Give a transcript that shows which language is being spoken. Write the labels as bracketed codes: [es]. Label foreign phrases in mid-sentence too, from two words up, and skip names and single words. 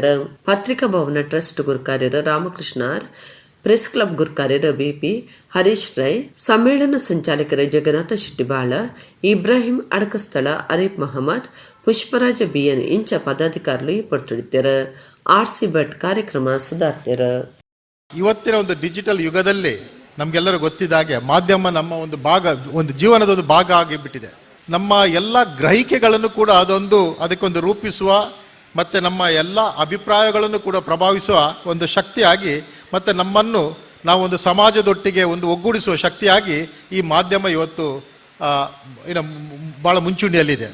[tcy] ಪತ್ರಿಕಾ ಭವನ ಟ್ರಸ್ಟ್ ಗುರುಕಾರ್ಯರ ರಾಮಕೃಷ್ಣ ಆರ್, ಪ್ರೆಸ್ ಕ್ಲಬ್ ಗುರುಕಾರ್ಯರ ಬಿಪಿ ಹರೀಶ್ ರೈ, ಸಮ್ಮೇಳನ ಸಂಚಾಲಕರ ಜಗನ್ನಾಥ ಶೆಟ್ಟಿಬಾಳ, ಇಬ್ರಾಹಿಂ ಅಡಕಸ್ಥಳ, ಅರೀಫ್ ಮಹಮ್ಮದ್, ಪುಷ್ಪರಾಜ ಬಿಎನ್ ಇಂಚ ಪದಾಧಿಕಾರಿಗಳು ಈ ಪಡ್ತೊಡಿತ್ಯಾರ. ಆರ್ಸಿ ಭಟ್ ಕಾರ್ಯಕ್ರಮ ಸುಧಾರ್ತ್ಯಾರ. [kn] ಇವತ್ತಿನ ಒಂದು ಡಿಜಿಟಲ್ ಯುಗದಲ್ಲಿ ನಮಗೆಲ್ಲರೂ ಗೊತ್ತಿದ್ದಾಗೆ ಮಾಧ್ಯಮ ನಮ್ಮ ಒಂದು ಭಾಗ, ಒಂದು ಜೀವನದ ಒಂದು ಭಾಗ ಆಗಿಬಿಟ್ಟಿದೆ. ನಮ್ಮ ಎಲ್ಲ ಗ್ರಹಿಕೆಗಳನ್ನು ಕೂಡ ಅದಕ್ಕೊಂದು ರೂಪಿಸುವ ಮತ್ತು ನಮ್ಮ ಎಲ್ಲ ಅಭಿಪ್ರಾಯಗಳನ್ನು ಕೂಡ ಪ್ರಭಾವಿಸುವ ಒಂದು ಶಕ್ತಿಯಾಗಿ ಮತ್ತು ನಮ್ಮನ್ನು ನಾವೊಂದು ಸಮಾಜದೊಟ್ಟಿಗೆ ಒಂದು ಒಗ್ಗೂಡಿಸುವ ಶಕ್ತಿಯಾಗಿ ಈ ಮಾಧ್ಯಮ ಇವತ್ತು ಭಾಳ ಮುಂಚೂಣಿಯಲ್ಲಿದೆ.